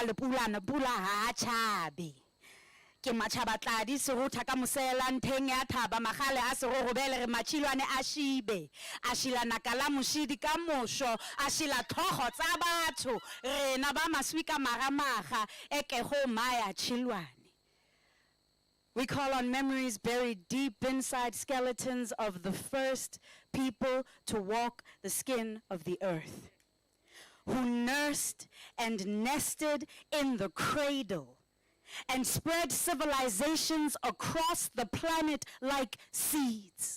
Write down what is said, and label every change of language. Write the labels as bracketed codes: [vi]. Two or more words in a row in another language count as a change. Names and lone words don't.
[nso] lepulana pula ha tshabe ke matšhabatladi serutha ka mosela ntheng ya thaba magale a serorobele re matšhilwane a šibe a šila nakala mošidi ka mošo a šila tlhogo tsa batho rena ba maswi ka maramaga e kego maya tšhilwane. [en] We call on memories buried deep inside skeletons of the first people to walk the skin of the earth, who nursed and nested in the cradle and spread civilizations across the planet like seeds.